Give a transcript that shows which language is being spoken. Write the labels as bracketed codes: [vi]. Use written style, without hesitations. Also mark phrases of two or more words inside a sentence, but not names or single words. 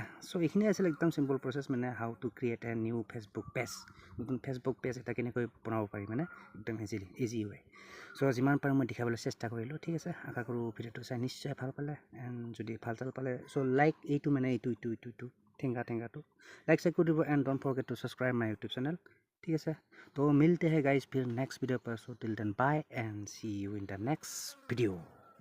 [as] চ' এইখিনি আছিলে একদম [en] simple process [as] মানে [en] how to create a new facebook page [as] নতুন [en] facebook page [as] এটা কেনেকৈ বনাব পাৰি মানে একদম [en] easy way [as] চ' যিমান পাৰোঁ মই দেখাবলৈ চেষ্টা কৰিলোঁ ঠিক আছে আশা কৰোঁ ভিডিঅ'টো চাই নিশ্চয় ভাল পালে এণ্ড যদি ভাল পালে চ' লাইক এইটো মানে এইটো ঠেংগাটো লাইক চেক কৰি দিব [en] and don't forget to subscribe my youtube channel [as] ঠিক আছে [hi] तो मिलते हैं गाइज फिर [en] next video [hi] पर [en] so till then bye and see you in the next video